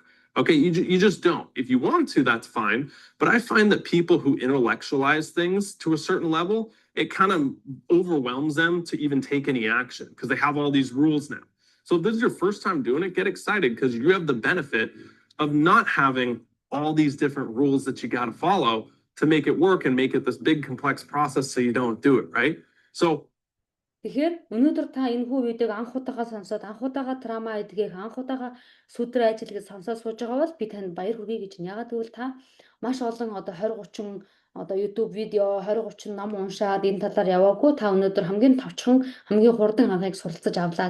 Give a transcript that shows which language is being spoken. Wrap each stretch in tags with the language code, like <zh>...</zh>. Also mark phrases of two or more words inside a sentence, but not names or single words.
<en>Okay, you just don't. If you want to, that's fine. But I find that people who intellectualize things to a certain level, it kind of overwhelms them to even take any action because they have all these rules now. So if this is your first time doing it, get excited because you have the benefit of not having all these different rules that you got to follow to make it work and make it this big complex process so you don't do it, right? So</en> <mn>Тэгэхээр өнөөдөр та энэ хүү видеог анх удаага сонсоод анх удаага трама эдгээх анх удаага сүтрэ ажил гэж сонсоод сууж байгаа бол би танд баяр хүргэе гэж байна. Ягаад гэвэл та маш олон одоо 20 30 одоо YouTube видео 20 30 ном уншаад энэ талаар яваагүй та өнөөдөр хамгийн товчхон хамгийн хурдан анхыг суралцаж авлаа.</mn>